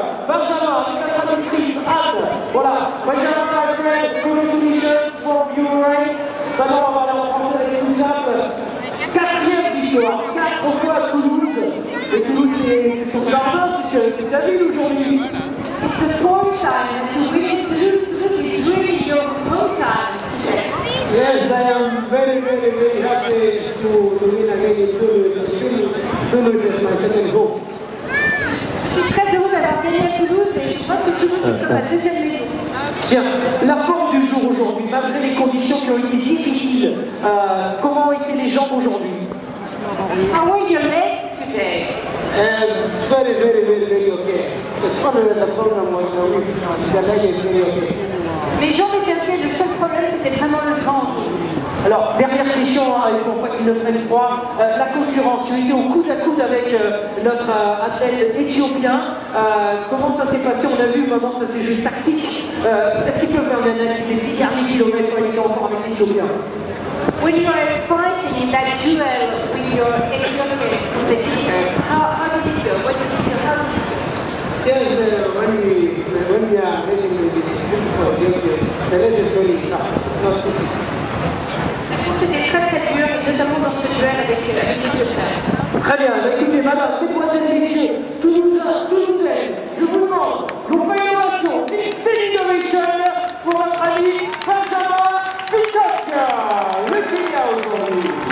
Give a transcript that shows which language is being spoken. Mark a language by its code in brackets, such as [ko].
[fr] Benjamin, avec la traductrice Anne. [en] Voilà, Benjamin, my friend, congratulations for your race. [fr] Maintenant, on va aller en français avec tout simple. 4e victoire, 4 fois à Toulouse. Et Toulouse, c'est son jardin, c'est sa ville aujourd'hui. [en] It's the 4th time to win Toulouse. It's really your home time. Yes, I am very happy to win again in Toulouse. Toulouse is my second home. [fr] Je suis très heureux d'avoir gagné à Toulouse et je pense que Toulouse est ma 2e maison. Bien, la forme du jour aujourd'hui, malgré les conditions qui ont été difficiles, comment étaient les jambes aujourd'hui? [en] How were your legs today? Very okay. The problem was the leg is very okay. [fr] Mes jambes étaient ok, le seul problème c'était vraiment le ventre. Alors, dernière question, pour pas qu'ils ne prennent froid, la concurrence, tu étais au coude à coude avec notre athlète éthiopien, comment ça s'est passé? On a vu comment ça s'est joué tactique. Est-ce qu'il peut faire une analyse des 10 derniers kilomètres quand il était encore avec l'Éthiopien? [en] When you are fighting in that duel with your Ethiopian competitor, how did it go? What did you feel? How did you feel? Yes, when we are making the difficult games, the leg is very tough. It's not easy. [fr] La course était très dur, notamment dans ce duel avec l'Éthiopien. Très bien, écoutez, madame, mesdemoiselles et messieurs, Toulousaines, je vous demande l'opération X Innovation pour notre ami Benjamin Pitcock, le Kenya aujourd'hui.